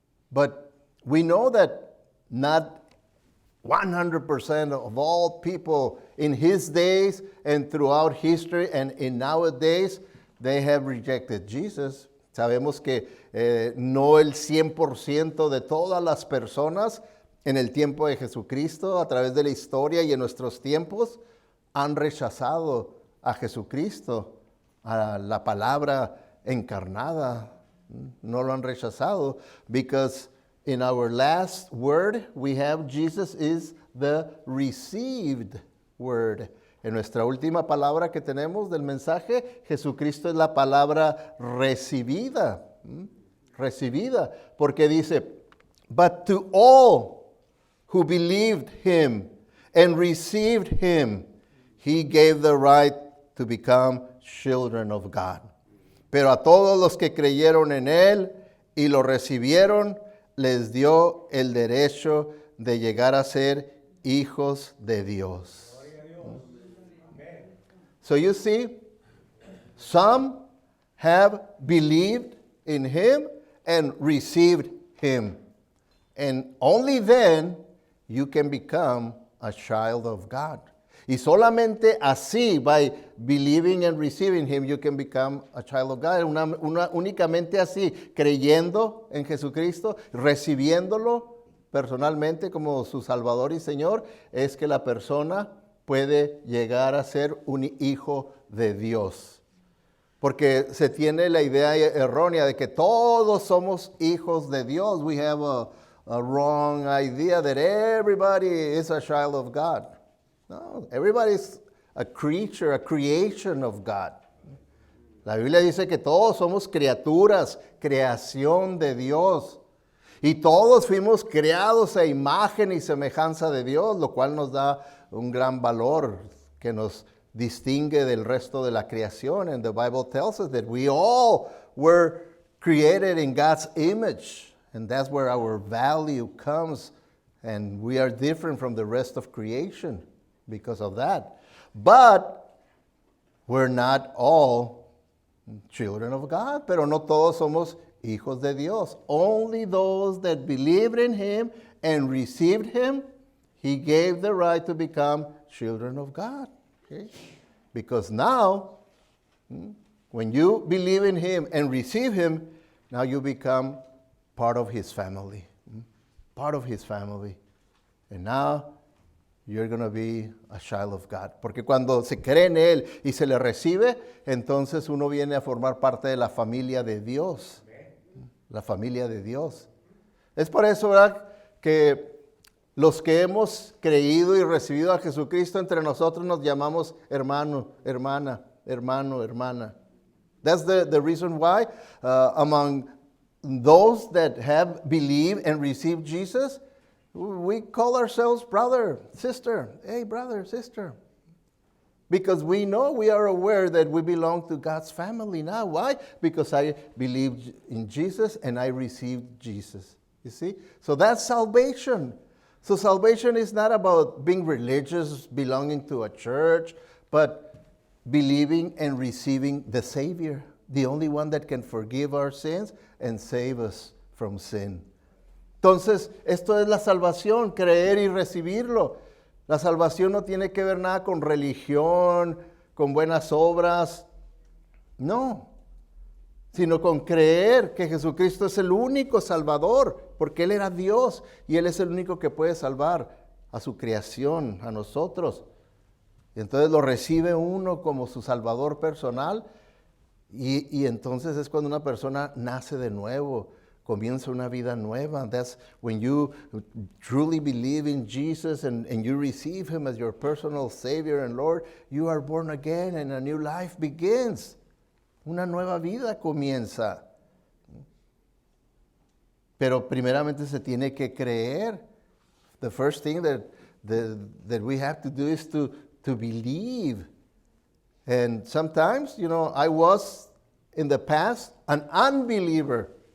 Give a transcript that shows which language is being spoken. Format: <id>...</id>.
<en>But we know that not 100% of all people in his days and throughout history and in nowadays, they have rejected Jesus.</en> <es>Sabemos que no el 100% de todas las personas en el tiempo de Jesucristo, a través de la historia y en nuestros tiempos, han rechazado a Jesucristo, a la palabra encarnada. No lo han rechazado,</es> <en>because in our last word we have Jesus is the received word.</en> <es>En nuestra última palabra que tenemos del mensaje, Jesucristo es la palabra recibida. Recibida, porque dice,</es> <en>but to all who believed him and received him, he gave the right to become children of God.</en> <es>Pero a todos los que creyeron en él y lo recibieron, les dio el derecho de llegar a ser hijos de Dios.</es> <en>So you see, some have believed in him and received him. And only then you can become a child of God.</en> <es>Y solamente así,</es> <en>by believing and receiving him, you can become a child of God.</en> <es>Únicamente así, creyendo en Jesucristo, recibiéndolo personalmente como su Salvador y Señor, es que la persona puede llegar a ser un hijo de Dios. Porque se tiene la idea errónea de que todos somos hijos de Dios.</es> <en>We have a wrong idea that everybody is a child of God. No, everybody's a creature, a creation of God.</en> <es>La Biblia dice que todos somos criaturas, creación de Dios. Y todos fuimos creados a imagen y semejanza de Dios, lo cual nos da un gran valor que nos distingue del resto de la creación.</es> <en>And the Bible tells us that we all were created in God's image. And that's where our value comes. And we are different from the rest of creation because of that. But we're not all children of God. Pero no todos somos hijos de Dios. Only those that believed in him and received him, he gave the right to become children of God. Okay? Because now, when you believe in him and receive him, now you become part of his family. Part of his family. And now you're going to be a child of God.</en> <es>Porque cuando se cree en Él y se le recibe, entonces uno viene a formar parte de la familia de Dios. La familia de Dios. Es por eso, ¿verdad?, que los que hemos creído y recibido a Jesucristo entre nosotros nos llamamos hermano, hermana, hermano, hermana.</es> <en>That's the reason why among those that have believed and received Jesus, we call ourselves brother, sister. Hey, brother, sister. Because we know, we are aware that we belong to God's family now. Why? Because I believed in Jesus and I received Jesus. You see? So that's salvation. So salvation is not about being religious, belonging to a church, but believing and receiving the Savior, the only one that can forgive our sins and save us from sin.</en> <es>Entonces, esto es la salvación, creer y recibirlo. La salvación no tiene que ver nada con religión, con buenas obras, no, sino con creer que Jesucristo es el único Salvador, porque Él era Dios y Él es el único que puede salvar a su creación, a nosotros. Y entonces lo recibe uno como su Salvador personal y entonces es cuando una persona nace de nuevo, comienza una vida nueva.</es> <en>That's when you truly believe in Jesus and you receive Him as your personal Savior and Lord, you are born again and a new life begins.</en> <es>Una nueva vida comienza. Pero primeramente se tiene que creer.</es> <en>The first thing that we have to do is to believe. And sometimes, I was in the past an unbeliever.</en>